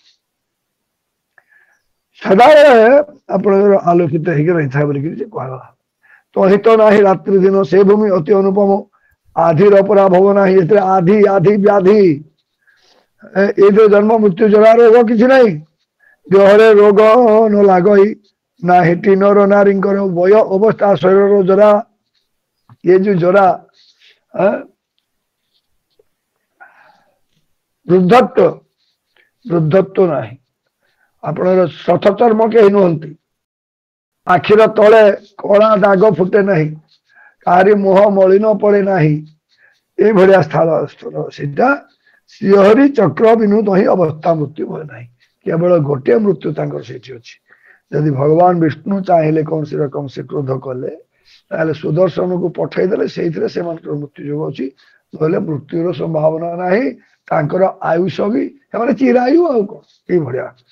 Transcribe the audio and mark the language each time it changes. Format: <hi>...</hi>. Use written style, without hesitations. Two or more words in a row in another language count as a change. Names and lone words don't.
<or>ଆପଣଙ୍କର ଆଲୋକିତ ହେଇକି ରହିଥାଏ ବୋଲିକିରି ସେ କୁହାଗଲା ତହିତ ନାହିଁ ରାତ୍ରି ଦିନ ସେ ଭୂମି ଅତି ଅନୁପମ ଆଧିର ପରା ଭବ ନାହିଁ ଏଥିରେ ଆଧି ଆଧି ବ୍ୟାଧି ଏଇଥିରେ ଜନ୍ମ ମୃତ୍ୟୁ ଜରା ରୋଗ କିଛି ନାହିଁ ଦେହରେ ରୋଗ ନ ଲାଗଇ ନାହିଁ ଟିନର ନାରୀଙ୍କର ବୟ ଅବସ୍ଥା ଶରୀରର ଜରା</or> <hi>ये जो जरा</hi> <or>वृद्धत्व ନାହିଁ ଆପଣର ଶଠ ଚର୍ମ କେହି ନୁହନ୍ତି ଆଖିର ତଳେ କଳା ଦାଗ ଫୁଟେ ନାହିଁ କାହାରି ମୁହ ମଳିନ ପଡେ ନାହିଁ ଏଇଭଳିଆ ସ୍ଥଳ ସେଇଟା ଶିହରି ଚକ୍ର ବିନୁଦ ହିଁ ଅବସ୍ଥା ମୃତ୍ୟୁ ହୁଏ ନାହିଁ କେବଳ ଗୋଟିଏ ମୃତ୍ୟୁ ତାଙ୍କର ସେଇଠି ଅଛି ଯଦି ଭଗବାନ ବିଷ୍ଣୁ ଚାହିଁଲେ କୌଣସି ରକମ ସେ କ୍ରୋଧ କଲେ ତାହେଲେ ସୁଦର୍ଶନକୁ ପଠେଇଦେଲେ ସେଇଥିରେ ସେମାନଙ୍କର ମୃତ୍ୟୁ ଯୋଗ ଅଛି ନହେଲେ ମୃତ୍ୟୁର ସମ୍ଭାବନା ନାହିଁ ତାଙ୍କର ଆୟୁଷ ବି ସେମାନେ ଚିରାୟୁ ଆଉ କଣ ଏଇଭଳିଆ</or>